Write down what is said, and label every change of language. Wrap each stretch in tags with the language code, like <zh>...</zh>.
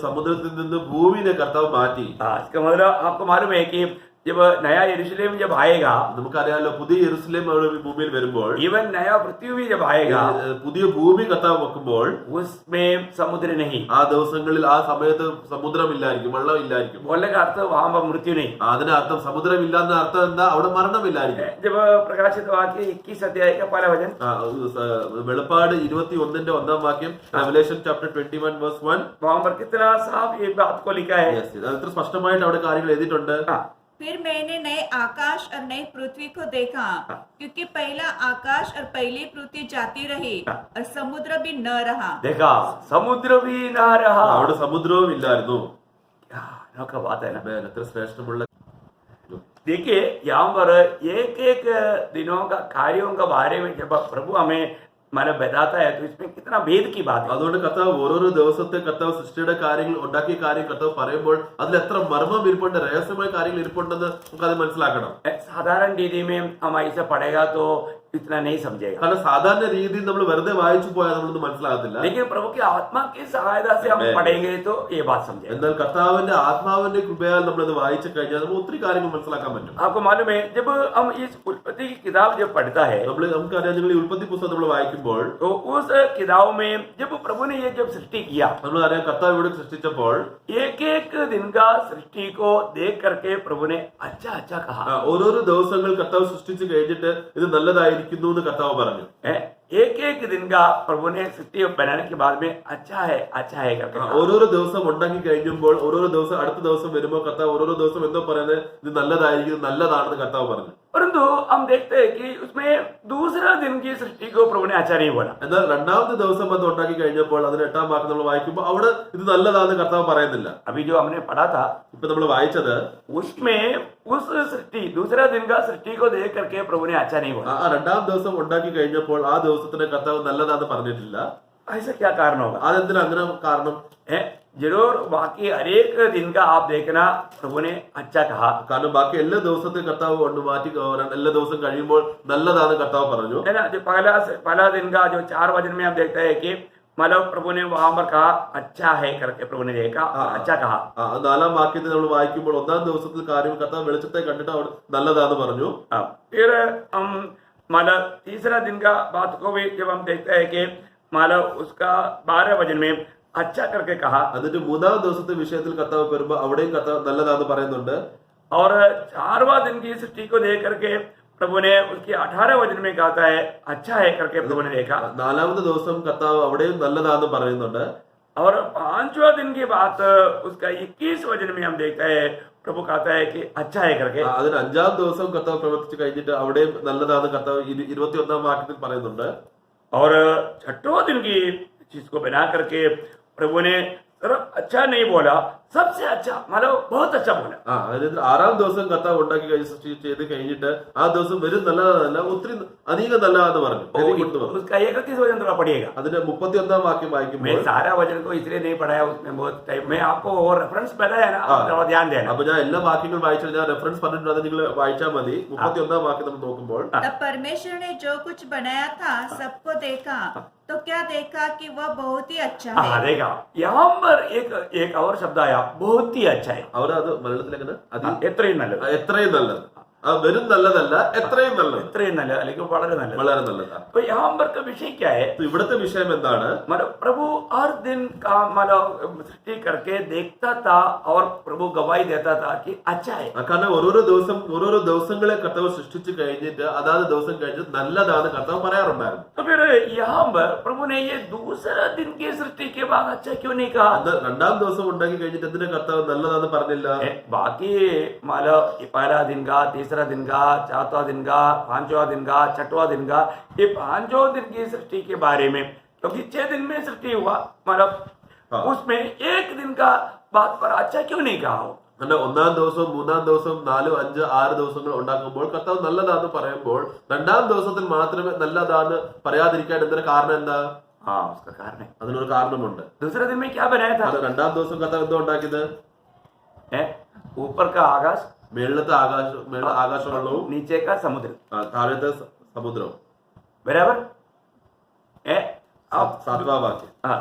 <ml>സമുദ്രത്തിൽ നിന്ന് ഭൂമിയെ കർത്താവ് മാറ്റി.</ml> <hi>इसका मतलब आपको मालूम है कि जब नया यरूशलेम जब आएगा,</hi> <ml>നമുക്കറിയാലോ പുതിയ യെരുശലേം അവിടെ ഭൂമിയിൽ വരുമ്പോൾ,</ml> <hi>इवन नया पृथ्वी भी जब आएगा,</hi> <ml>പുതിയ ഭൂമി കർത്താവ് വെക്കുമ്പോൾ</ml> <hi>उसमें समुद्र नहीं,</hi> <ml>ആ ദിവസങ്ങളിൽ ആ സമയത്ത് സമുദ്രമില്ലായിരിക്കും, വെള്ളം ഇല്ലായിരിക്കും.</ml> <hi>बोलने का अर्थ वहां पर मृत्यु नहीं।</hi> <ml>അതിന്റെ അർത്ഥം സമുദ്രം ഇല്ലാന്ന അർത്ഥം എന്താ? അവിടെ മരണമില്ലായിരിക്കും.</ml> <hi>जब प्रकाशित वाक्य 21 अध्याय का पहला वचन,</hi> <ml>വെളിപ്പാട് 21:1 വാക്യം,</ml> <en>Revelation chapter 21:1,</en> <hi>वहां पर कितना साफ ये बात को लिखा है।</hi> <ml>അത്ര സ്പഷ്ടമായിട്ട് അവിടെ കാര്യങ്ങൾ എഴുതിയിട്ടുണ്ട്.</ml> <hi>फिर मैंने नए आकाश और नई पृथ्वी को देखा, क्योंकि पहला आकाश और पहली पृथ्वी जाती रही और समुद्र भी न रहा। देखा, समुद्र भी ना रहा।</hi> <ml>അവിടെ സമുദ്രവും ഇല്ലായിരുന്നു.</ml> <hi>अनोखा बात है ना।</hi> <ml>എത്ര ശ്രേഷ്ഠമുള്ള.</ml> <hi>देखिए यहाँ पर एक दिनों का कार्यों के बारे में जब प्रभु हमें मतलब बताता है, तो इसमें कितना भेद की बात है।</hi> <ml>അതുകൊണ്ട് കർത്താവ് ഓരോരോ ദിവസത്തെ കർത്താവ് സൃഷ്ടിയുടെ കാര്യങ്ങൾ ഉണ്ടാക്കിയ കാര്യം കർത്താവ് പറയുമ്പോൾ അതിൽ എത്ര മർമ്മം ഇരിപ്പുണ്ട്, രഹസ്യമായ കാര്യങ്ങൾ ഇരിപ്പുണ്ടെന്ന് നമുക്കത് മനസ്സിലാക്കണം.</ml> <hi>साधारण रीति में हम ऐसा पढ़ेगा तो इतना नहीं समझेगा।</hi> <ml>കാരണം സാധാരണ രീതിയിൽ നമ്മൾ വെറുതെ വായിച്ചു പോയാൽ നമ്മളൊന്നും മനസ്സിലാകത്തില്ല.</ml> <hi>लेकिन प्रभु की आत्मा की सहायता से हम पढ़ेंगे तो ये बात समझेंगे।</hi> <ml>എന്നാൽ കർത്താവിന്റെ ആത്മാവിന്റെ കൃപയാൽ നമ്മളത് വായിച്ചു കഴിഞ്ഞാൽ നമുക്ക് ഒത്തിരി കാര്യങ്ങൾ മനസ്സിലാക്കാൻ പറ്റും.</ml> <hi>आपको मालूम है जब हम इस उत्पत्ति की किताब जब पढ़ता है</hi> <ml>നമുക്കറിയാം, നിങ്ങൾ ഈ ഉൽപ്പത്തി പുസ്തകം നമ്മൾ വായിക്കുമ്പോൾ</ml> <hi>तो उस किताब में जब प्रभु ने ये जब सृष्टि किया,</hi> <ml>നമ്മളറിയാം കർത്താവ് ഇവിടെ സൃഷ്ടിച്ചപ്പോൾ</ml> <hi>एक एक दिन का सृष्टि को देख करके प्रभु ने अच्छा अच्छा कहा।</hi> <ml>ഓരോരോ ദിവസങ്ങൾ കർത്താവ് സൃഷ്ടിച്ചു കഴിഞ്ഞിട്ട് ഇത് നല്ലതായിരിക്കുന്നു എന്ന് കർത്താവ് പറഞ്ഞു.</ml> <hi>एक एक दिन का प्रभु ने सृष्टि बनाने के बाद में अच्छा है करके कहा।</hi> <ml>ഓരോരോ ദിവസം ഉണ്ടാക്കി കഴിഞ്ഞപ്പോൾ ഓരോരോ ദിവസം അടുത്ത ദിവസം വരുമ്പോൾ കർത്താവ് ഓരോരോ ദിവസം എന്തോ പറയുന്നത് ഇത് നല്ലതായിരിക്കും, നല്ലതാണെന്ന് കർത്താവ് പറഞ്ഞു.</ml> <hi>परंतु हम देखते हैं कि उसमें दूसरा दिन की सृष्टि को प्रभु ने अच्छा नहीं बोला।</hi> <ml>എന്നാൽ രണ്ടാമത്തെ ദിവസം അത് ഉണ്ടാക്കി കഴിഞ്ഞപ്പോൾ അതിന് 8-ാം വാക്യം നമ്മൾ വായിക്കുമ്പോൾ അവിടെ ഇത് നല്ലതാണെന്ന് കർത്താവ് പറയുന്നില്ല.</ml> <hi>अभी जो हमने पढ़ा था</hi> <ml>ഇപ്പൊ നമ്മൾ വായിച്ചത്</ml> <hi>उसमें उस सृष्टि दूसरा दिन का सृष्टि को देख करके प्रभु ने अच्छा नहीं बोला।</hi> <ml>ആ രണ്ടാം ദിവസം ഉണ്ടാക്കി കഴിഞ്ഞപ്പോൾ ആ ദിവസത്തിന് കർത്താവ് നല്ലതാണെന്ന് പറഞ്ഞിട്ടില്ല.</ml> <hi>ऐसा क्या कारण होगा?</hi> <ml>അതെന്തിനാ അങ്ങനെ കാരണം?</ml> <hi>जरूर बाकी हर एक दिन का आप देखना प्रभु ने अच्छा कहा।</hi> <ml>കാരണം ബാക്കി എല്ലാ ദിവസത്തെ കർത്താവ് കൊണ്ട് മാറ്റി എല്ലാ ദിവസം കഴിയുമ്പോൾ നല്ലതാണെന്ന് കർത്താവ് പറഞ്ഞു.</ml> <hi>है ना, जो पहला दिन का जो 4 वचन में हम देखते हैं कि मतलब प्रभु ने वहां पर कहा अच्छा है करके प्रभु ने देखा अच्छा कहा।</hi> <ml>4-ാം വാക്യത്തിൽ നമ്മൾ വായിക്കുമ്പോൾ ഒന്നാം ദിവസത്തിൽ കാര്യം കർത്താവ് വെളിച്ചത്തെ കണ്ടിട്ട് അവിടെ നല്ലതാന്ന് പറഞ്ഞു.</ml> <hi>फिर हम मतलब तीसरा दिन का बात को भी जब हम देखते हैं कि मतलब उसका 12 वचन में अच्छा करके कहा।</hi> <ml>എന്നിട്ട് 3-ാം ദിവസത്തെ വിഷയത്തിൽ കർത്താവ് വരുമ്പോൾ അവിടെയും കർത്താവ് നല്ലതാന്ന് പറയുന്നുണ്ട്.</ml> <hi>और 4वां दिन की सृष्टि को देख करके प्रभु ने उसकी 18 वचन में कहता है अच्छा है करके प्रभु ने देखा।</hi> <ml>4-ാമത്തെ ദിവസം കർത്താവ് അവിടെയും നല്ലതാന്ന് പറയുന്നുണ്ട്.</ml> <hi>और 5वां दिन की बात उसका 21 वचन में हम देखते हैं प्रभु कहता है कि अच्छा है करके।</hi> <ml>അതിന് 5-ാം ദിവസം കർത്താവ് പ്രവർത്തിച്ചു കഴിഞ്ഞിട്ട് അവിടെയും നല്ലതാന്ന് കർത്താവ് 21-ാം വാക്യത്തിൽ പറയുന്നുണ്ട്.</ml> <hi>और 6वां दिन की चीज को बना करके प्रभु ने सिर्फ अच्छा नहीं बोला, सबसे अच्छा मतलब बहुत अच्छा बोला।</hi> <ml>അതായത് 6-ാം ദിവസം കർത്താവ് ഉണ്ടാക്കി സൃഷ്ടി ചെയ്ത് കഴിഞ്ഞിട്ട് ആ ദിവസം വരും നല്ലതല്ല ഒത്തിരി അധികം നല്ലതാന്ന് പറഞ്ഞു.</ml> <hi>उसका 31 वचन थोड़ा पढ़िएगा।</hi> <ml>അതിന്റെ 31-ാം വാക്യം</ml> <hi>मैं</hi> <ml>വായിക്കുമ്പോൾ</ml> <hi>सारा वचन को इसलिए नहीं पढ़ाया, उसमें बहुत टाइम में आपको वो रेफरेंस बताया ना, आप थोड़ा ध्यान देना।</hi> <ml>അപ്പൊ ഞാൻ എല്ലാ വാക്യങ്ങളും വായിച്ചാൽ ഞാൻ റെഫറൻസ് പറഞ്ഞിട്ടുണ്ട്, അത് നിങ്ങൾ വായിച്ചാൽ മതി. 31-ാം വാക്യം നമ്മൾ നോക്കുമ്പോൾ</ml> <hi>तब परमेश्वर ने जो कुछ बनाया था सबको देखा तो क्या देखा कि वह बहुत ही अच्छा है। देखा यहाँ पर एक और शब्द आया बहुत ही अच्छा है।</hi> <ml>അവർ അത് മലയാളത്തിലെങ്ങനെ എത്രയും നല്ലത്, എത്രയും നല്ലത്, വെറും നല്ലതല്ല എത്രയും നല്ലത്, എത്രയും നല്ലത് അല്ലെങ്കിൽ വളരെ നല്ലത്, വളരെ നല്ലതാണ്.</ml> <hi>तो यहाँ पर का विषय क्या है?</hi> <ml>ഇവിടുത്തെ വിഷയം എന്താണ്?</ml> <hi>मतलब प्रभु हर दिन का मतलब सृष्टि करके देखता था और प्रभु गवाही देता था कि अच्छा है।</hi> <ml>കാരണം ഓരോ ദിവസങ്ങളെ കർത്താവ് സൃഷ്ടിച്ചു കഴിഞ്ഞിട്ട് അതാത് ദിവസം കഴിഞ്ഞിട്ട് നല്ലതാണ് കർത്താവ് പറയാറുണ്ടായിരുന്നു.</ml> <hi>तो फिर यहाँ पर प्रभु ने ये दूसरा दिन की सृष्टि के बाद अच्छा क्यों नहीं कहा?</hi> <ml>രണ്ടാം ദിവസം ഉണ്ടാക്കി കഴിഞ്ഞിട്ട് എന്തിനാ കർത്താവ് നല്ലതാന്ന് പറഞ്ഞില്ല?</ml> <hi>बाकी मतलब पहला दिन का, तीसरा दिन का, 4वां दिन का, 5वां दिन का, 6वां दिन का, ये 5 दिन की सृष्टि के बारे में, क्योंकि 6 दिन में सृष्टि हुआ मतलब उसमें एक दिन का बात पर अच्छा क्यों नहीं कहा?</hi> <ml>അങ്ങനെ 1-ാം ദിവസം, 3-ാം ദിവസം, 4, 5, 6 ദിവസങ്ങൾ ഉണ്ടാക്കുമ്പോൾ കർത്താവ് നല്ലതാന്ന് പറയുമ്പോൾ 2-ാം ദിവസത്തിൽ മാത്രമേ നല്ലതാന്ന് പറയാതിരിക്കാൻ എന്തിനാ കാരണം എന്താ?</ml> <hi>उसका कारण है,</hi> <ml>അതിനൊരു കാരണമുണ്ട്.</ml> <hi>दूसरे दिन में क्या बनाया था?</hi> <ml>2-ാം ദിവസം കർത്താവ് എന്തോ ഉണ്ടാക്കിയത്?</ml> <hi>ऊपर का आकाश,</hi> <ml>മേളത്തെ ആകാശവെള്ളവും</ml> <hi>नीचे का समुद्र,</hi> <ml>താഴത്തെ സമുദ്രവും.</ml> <hi>बराबर है। 7वां वाक्य।</hi>